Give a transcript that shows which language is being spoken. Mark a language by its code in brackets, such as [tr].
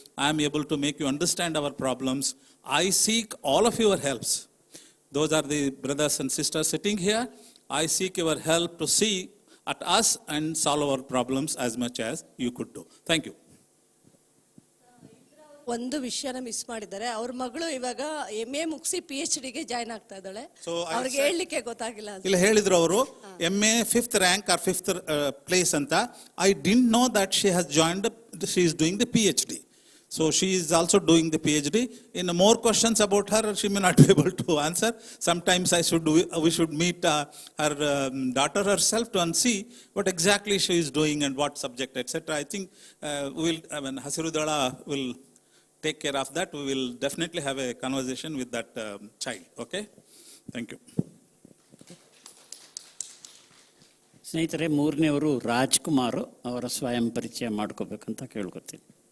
[en] I am able to make you understand our problems. I seek all of your helps. Those are the brothers and sisters sitting here. I seek your help to see at us and solve our problems as much as you could do. Thank you. [kn] ಒಂದು ವಿಷಯನ miss ಮಾಡಿದ್ದಾರೆ. ಅವ್ರ ಮಗಳು ಇವಾಗ MA ಮುಗಿಸಿ PhD ಗೆ join ಆಗ್ತಾ ಇದ್ದಾಳೆ. ಅವ್ರಿಗೆ ಹೇಳಲಿಕ್ಕೆ ಗೊತ್ತಾಗಿಲ್ಲ. ಇಲ್ಲ ಹೇಳಿದ್ರು ಅವರು [en] MA 5th rank or 5th place [kn] ಅಂತ. [en] I didn't know that she has joined, she is doing the PhD. So she is also doing the PhD. In more questions about her, she may not be able to answer. Sometimes we should meet her daughter herself to see what exactly she is doing and what subject, etc. I think Hasirudala will take care of that. We will definitely have a conversation with that child. Okay? Thank you. [kn] ಸ್ನೇಹಿತರೆ, ಮೂರನೇವರು ರಾಜ್ಕುಮಾರ್, ಅವರ ಸ್ವಯಂ ಪರಿಚಯ ಮಾಡ್ಕೋಬೇಕಂತ ಕೇಳ್ಕೊತೀನಿ.